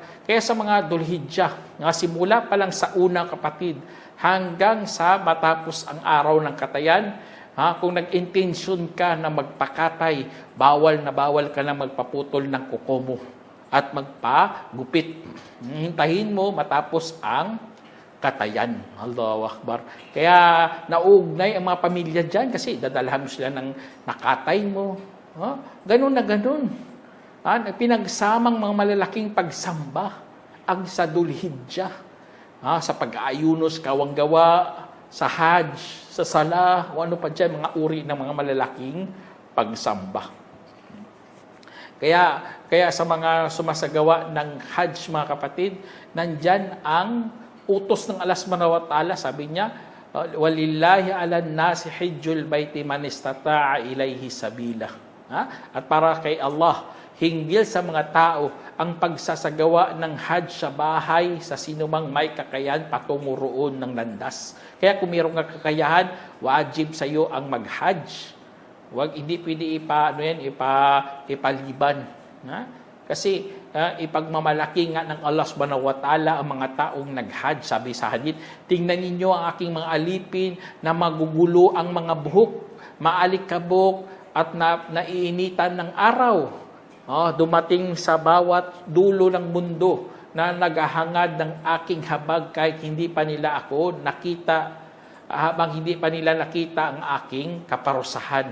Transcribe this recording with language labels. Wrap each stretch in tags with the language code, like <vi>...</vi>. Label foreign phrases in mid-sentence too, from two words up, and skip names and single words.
<tl>Kaya sa mga Dhul-Hijjah, simula pa lang sa una, kapatid, hanggang sa matapos ang araw ng katayan, kung nag-intensyon ka na magpakatay, bawal na bawal ka na magpaputol ng kuko mo at magpagupit. Hintahin mo matapos ang katayan.</tl> <ar>Allahu Akbar.</ar> <tl>Kaya nauugnay ang mga pamilya dyan kasi dadalhan mo sila ng nakatay mo. Ganun na ganun. Pinagsamang mga malalaking pagsamba ang sa Dhul-Hijjah. Sa pag-aayunos, kawanggawa, sa Hajj, sa Salah, o ano pa dyan, mga uri ng mga malalaking pagsamba. Kaya sa mga sumasagawa ng Hajj, mga kapatid, nandyan ang utos ng Allah</tl> <ar>subhanahu wa ta'ala.</ar> <tl>Sabi niya,</tl> <ar>walillahi ala nasi hijjul baiti man istata'a ilayhi sabila.</ar> <tl>At para kay Allah, hinggil sa mga tao ang pagsasagawa ng Hajj sa bahay sa sinumang may kakayahan patungo roon ng landas. Kaya kung mayroong kakayahan, wajib sa iyo ang mag-Hajj. Hindi pwede ipaliban. Kasi ipagmamalaki nga ng Allah</tl> <ar>subhanahu wa ta'ala</ar> <tl>ang mga taong nag-Hajj. Sabi sa hadith, tingnan ninyo ang aking mga alipin na magugulo ang mga buhok, maalikabok at naiinitan ng araw. Dumating sa bawat dulo ng mundo na naghahangad ng aking habag kahit hindi pa nila ako nakita, habang hindi pa nila nakita ang aking kaparusahan.</tl>